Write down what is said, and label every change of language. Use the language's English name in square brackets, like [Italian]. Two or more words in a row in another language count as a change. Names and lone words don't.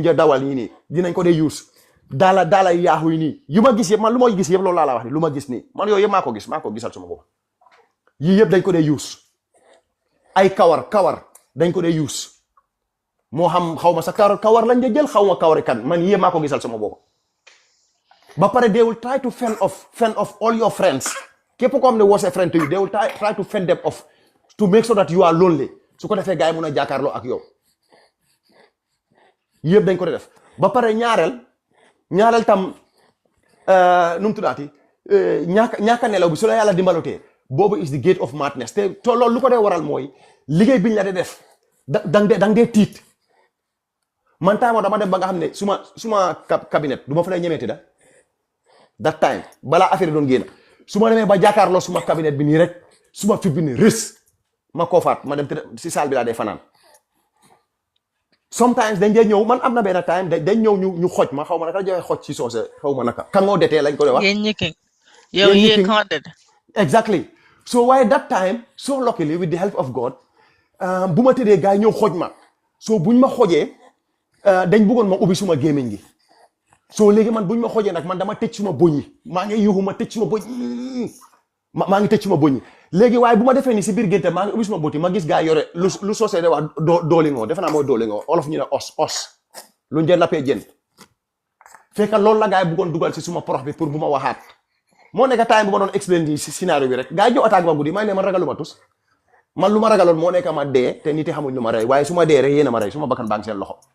[Wolof] një dawal yi nii dinañ ko dee use daala yaaxu yi nii yu ma gis yëpp man lu ma gis yëpp loolu laa la wax ni lu ma gis nii man yooyu yëpp maa ko gisal suma bopp yii yëpp dañ ko dee use ay kawar dañ ko dee use moo xam xaw ma sa kawar lañ dee jël xaw ma kawari kan man yii yëpp maa ko gisal suma bopp ba pare [English] they will try to fend off all your friends [Wolof] képp ko xam ne [English] was a friend to you they will try to fend them off to make sure that you are lonely [Wolof] su ko defee gars yi mun a jàkkaarloo ak yow yëpp dañ ko def ba pare ñaareel tam nu mu tuddaati ñaaka nelaw bi su la yàlla dimbalutee boobu [English] is the gate of madness [Wolof] te loolu lu ko dee waral mooy liggéey biñ la dee def dang dee tiit man time dama dem ba nga xam ne suma cabinet du ma fa lay ñemeeti [English] that time [Wolof] balaa affaire doon génn su ma demee ba jàkkaarloo suma cabinet bi nii rek suma fit bi ni rës ma koofaat ma dem si salle bi laa dee fanaan sometimes dañ dee ñëw man am na benn time dañ ñëw ñu xoj ma xaw ma naka joxe xoj ci soose xaw ma naka kan ngoo detee lañ ko dee wax yow yee counted [English] exactly so [Wolof] waaye [English] that time so luckily with the help of God [Wolof] bu ma tëddee gars yi ñëw xoj ma so buñ ma xojee dañ bëggoon ma ubbi suma gémmiñ gi so léegi man buñ ma xojee nag man dama tëj suma boñ yi maa ngi yuuxu ma tëj suma boñ maa ngi tëj suma boñ yi léegi waaye bu ma defee ni si biir génte maa ngi ubbi suma boti ma gis gaa yore lu soosee de wax doolingoo defe naa mooy doolingoo olof ñu ne os lu njël nappee jën fekk loolu la gaa yi bëggoon dugal si suma porox bi pour bu ma waxaat moo nekk time bu ma doon explain di si scénario bi rek gaa yi ñëw attaque ma guddi may ne man ragaluma tus man lu ma ragaloon moo nekk ma dee te nit yi xamuñ lu ma rey waaye su ma dee rek yéen a ma rey su ma bakkan baa ngi seen loxo